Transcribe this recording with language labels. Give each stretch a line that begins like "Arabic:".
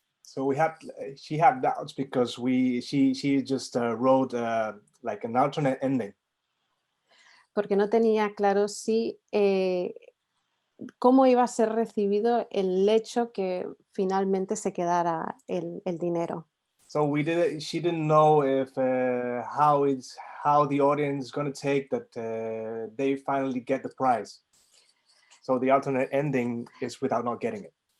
English: so she had doubts because she just wrote like an alternate ending.
Spanish: Porque no tenía claro si cómo iba a ser recibido el hecho que finalmente se quedara el dinero.
English: So she didn't know if how the audience is going to take that they finally get the prize. So the alternate ending is without not getting it.